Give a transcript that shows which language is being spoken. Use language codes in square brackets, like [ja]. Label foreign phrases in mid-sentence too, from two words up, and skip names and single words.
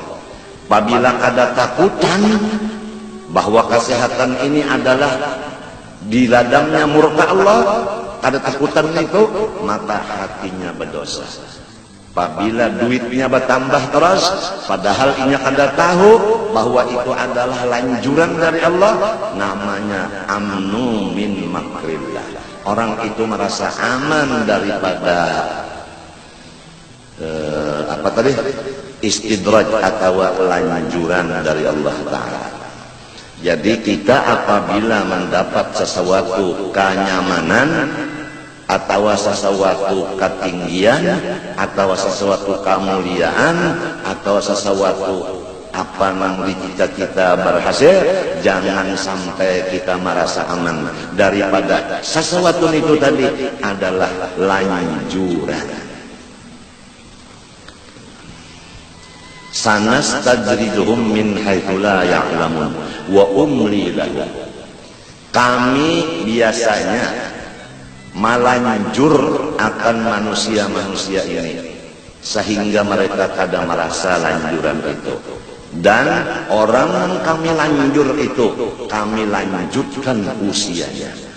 [id] Apabila ada takutan bahwa kesehatan ini adalah diladamnya murka Allah, ada takutan itu, maka hatinya berdosa. Apabila duitnya bertambah terus, padahal inya kada tahu bahwa itu adalah lanjuran dari Allah, namanya [ar] أمن من مكر الله. [id] Orang itu merasa aman daripada istidraj atau lanjuran dari Allah Ta'ala. Jadi kita apabila mendapat sesuatu kenyamanan atau sesuatu ketinggian atau sesuatu kemuliaan atau sesuatu apa namanya cita-cita berhasil, jangan sampai kita merasa aman daripada sesuatu itu tadi adalah lanjuran. [ar] Sanastadrijuhum min haitsu la ya'lamun wa umli lahum. [id] Kami biasanya melanjur akan manusia-manusia ini sehingga mereka kada merasa lanjuran itu. Dan orang yang kami lanjur itu kami lanjutkan usianya.